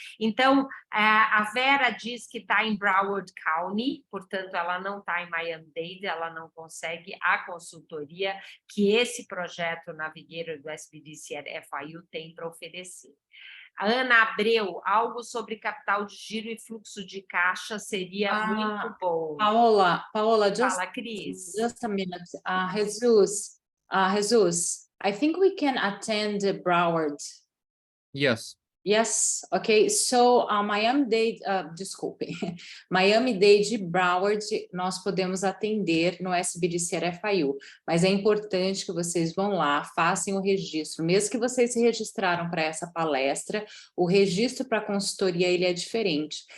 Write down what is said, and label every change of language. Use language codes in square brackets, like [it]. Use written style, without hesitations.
[pt] Então, a Vera diz que está em Broward County, portanto, ela não está em Miami-Dade, ela não consegue a consultoria que esse projeto Navigator do SBDC FIU tem para oferecer. A Ana Abreu, algo sobre capital de giro e fluxo de caixa seria muito bom. Paola, Fala, Cris. [en] just a minute. Jesus, I think we can attend Broward. Yes. Yes, okay. [pt] So, Miami-Dade, desculpe, Miami-Dade e Broward, nós podemos atender no SBDC FIU, mas é importante que vocês vão lá, façam o registro, mesmo que vocês se registraram para essa palestra, o registro para a consultoria, ele é diferente.